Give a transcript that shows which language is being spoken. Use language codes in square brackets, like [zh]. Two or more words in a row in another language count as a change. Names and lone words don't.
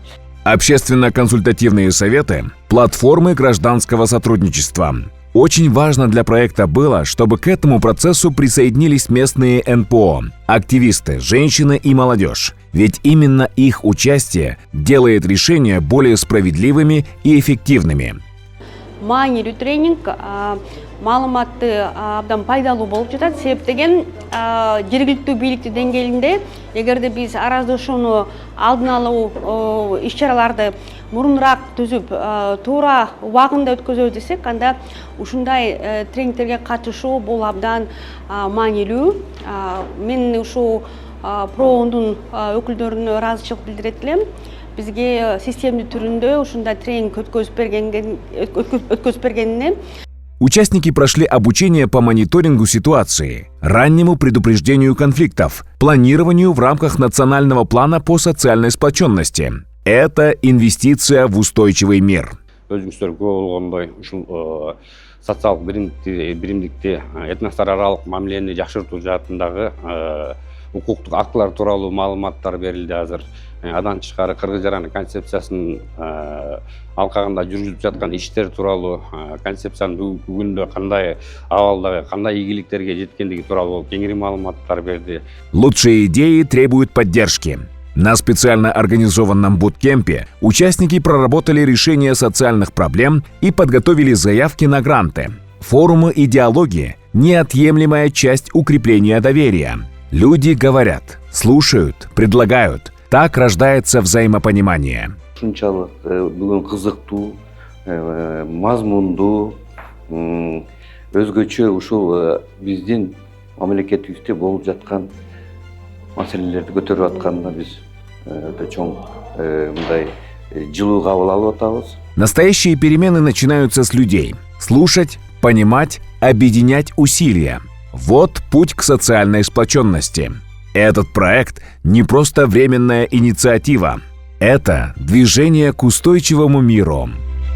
[ru] Общественно-консультативные советы – платформы гражданского сотрудничества. Очень важно для проекта было, чтобы к этому процессу присоединились местные НПО, активисты, женщины и молодежь. Ведь именно их участие делает решения более справедливыми и эффективными. [ky] Маанилүү тренинг маалыматты абдан пайдалуу болуп жатат. Себеп деген жергиликтүү бийликтин деңгээлинде эгерде биз араздашууну алдын алуу иш-чараларды мурунураак түзүп, туура убагында өткөзөбүз десек, анда ушундай тренингтерге катышуу бул абдан маанилүү. Мен ушул ПРООНдун өкүлдөрүнө ыраазычылык билдирет элем. Бизге системдүү түрүндө ушундай тренинг өткөзүп бергенине. [ru] Участники прошли обучение по мониторингу ситуации, раннему предупреждению конфликтов, планированию в рамках национального плана по социальной сплоченности. Это инвестиция в устойчивый мир. [ky] Өзүңүздөр көп болгондой ушул социалдык биримдикти этностор аралык мамилени жакшыртуу жаатындагы укуктук актылар тууралуу маалыматтар берилди азыр. Адан тышкары Кыргыз жараны концепциясынын алкагында жүргүзүлүп жаткан иштер тууралуу, концепциянын бүгүндө кандай абалдагы, кандай ийгиликтерге жеткендиги тууралуу кеңири маалыматтар берди. [ru] Лучшие идеи требуют поддержки. На специально организованном буткемпе участники проработали решение социальных проблем и подготовили заявки на гранты. Форумы и диалоги – неотъемлемая часть укрепления доверия. Люди говорят, слушают, предлагают. Так рождается взаимопонимание. [ky] Ушунчалык бүгүн кызыктуу, мазмундуу, өзгөчө ушул биздин мамлекетибизде болуп жаткан маселелерди көтөрүп атканына биз чоң мындай жылуу кабыл алып атабыз. [ru] Настоящие перемены начинаются с людей. Слушать, понимать, объединять усилия. Вот путь к социальной сплоченности. Этот проект не просто временная инициатива. Это движение к устойчивому миру.